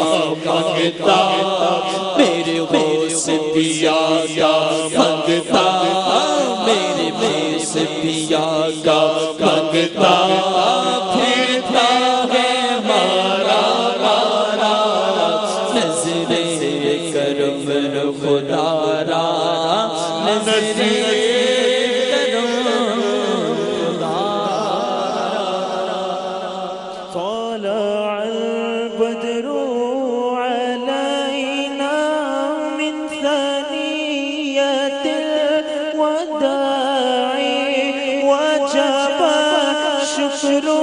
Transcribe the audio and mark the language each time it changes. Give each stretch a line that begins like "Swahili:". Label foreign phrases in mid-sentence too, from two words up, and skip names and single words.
Urdu: مانگتا، میرے غوث پیا کا مانگتا، میرے غوث پیا کا مانگتا، پھرتا ہے مارا مارا، نظر کرم خدا را، نظر کرم خدا را،
Arabic: طلع البدر علينا من ثنية الوداع، وجب الشكر